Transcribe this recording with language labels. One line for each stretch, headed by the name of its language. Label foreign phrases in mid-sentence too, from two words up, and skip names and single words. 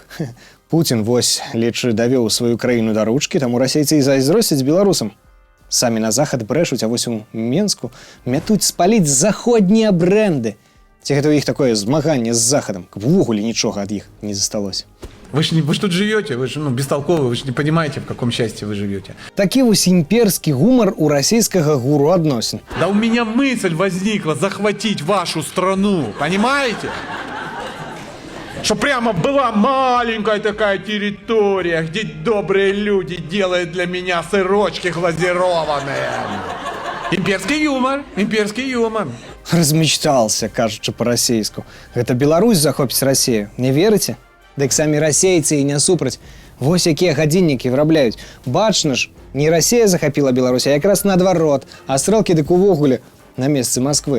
Belarusian: Пуцін вось, лічы, давёў сваю краіну да ручкі, таму расейцы і зайздросцяць беларусам. Самі на захад брэшуць, а вось у Менску мятуць спаліць заходнія брэнды. Ці гэта ў іх такое змаганне з захадам, каб увогуле нічога ад іх не засталося.
Russian: Вы ж тут живете, вы же бестолковые, вы же не понимаете, в каком счастье вы живете.
Belarusian: Такі вось імперскі гумар у расійскага гуру адносін.
Russian: Да у меня мысль возникла захватить вашу страну, понимаете? Что прямо была маленькая такая территория, где добрые люди делают для меня сырочки глазированные. Имперский юмор, имперский юмор.
Belarusian: Размечтался, кажучы па-расейску. Гэта Беларусь захопіць Расію, не верыце? Дык самі расейцы і не супраць. Вось якія гадзіннікі вырабляюць. Бачна ж, не Расія захапіла Беларусь, а якраз наадварот, а стрэлкі дык увогуле на месцы Масквы.